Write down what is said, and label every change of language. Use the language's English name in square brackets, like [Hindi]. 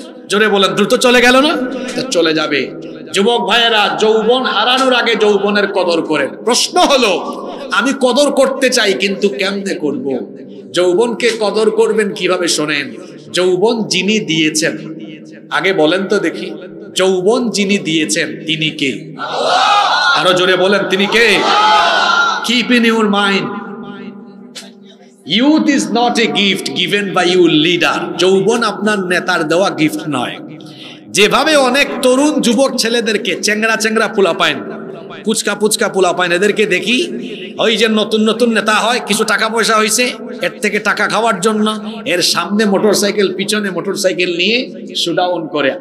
[Bangla] জোরে বলেন, দ্রুত চলে গেল না? চলে যাবে। যুবক ভাইয়েরা, যৌবন হারানোর আগে যৌবনের কদর করেন। প্রশ্ন হলো, আমি কদর করতে চাই কিন্তু কেমনে করব? যৌবনকে কদর করবেন কিভাবে? শোনেন, যৌবন যিনি দিয়েছেন, আগে বলেন তো দেখি, যৌবন যিনি দিয়েছেন তিনি কে? আরো জোরে বলেন, তিনি কে? [English] Keep in your mind, youth is not a gift given by your leader. [Bangla] যৌবন আপনার নেতার দেওয়া গিফট নয়। যেভাবে অনেক তরুণ যুবক ছেলেদেরকে, চেংড়া পোলাপাইন, পুচকা পোলাপাইন, এদেরকে দেখি ওই যে নতুন নতুন নেতা হয়, কিছু টাকা পয়সা হয়েছে, এর থেকে টাকা খাওয়ার জন্য এর সামনে মোটরসাইকেল, পিছনে মোটরসাইকেল নিয়ে শোডাউন করে।